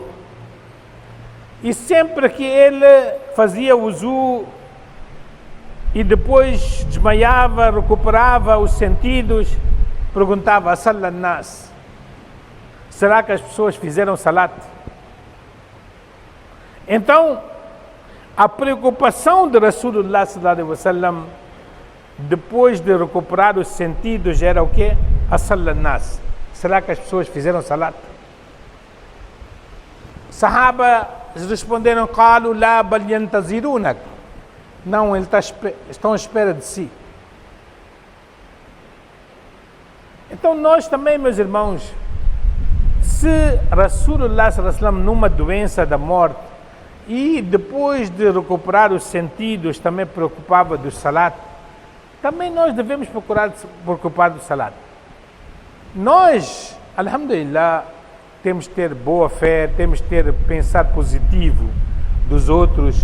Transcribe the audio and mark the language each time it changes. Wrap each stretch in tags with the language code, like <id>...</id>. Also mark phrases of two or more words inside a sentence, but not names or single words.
<pt>E sempre que ele fazia wuzu e depois desmaiava, recuperava os sentidos, perguntava:</pt> <ar>صلى الناس,</ar> <pt>será que as pessoas fizeram salat? Então, a preocupação de Rasulullah</pt> <ar>صلى الله عليه وسلم,</ar> <pt>depois de recuperar os sentidos, era o quê?</pt> <ar>صلى الناس,</ar> <pt>será que as pessoas fizeram salat? Sahaba responderam:</pt> <ar>قالوا لا بل ينتظرونك.</ar> <pt>Não, estão à espera de si. Então nós também, meus irmãos, se Rasulullah</pt> <ar>صلى الله عليه وسلم</ar> <pt>numa doença da morte e depois de recuperar os sentidos também preocupava do salat, também nós devemos preocupar do salat. Nós, alhamdulillah, temos de ter boa fé, temos de ter pensar positivo dos outros.</pt>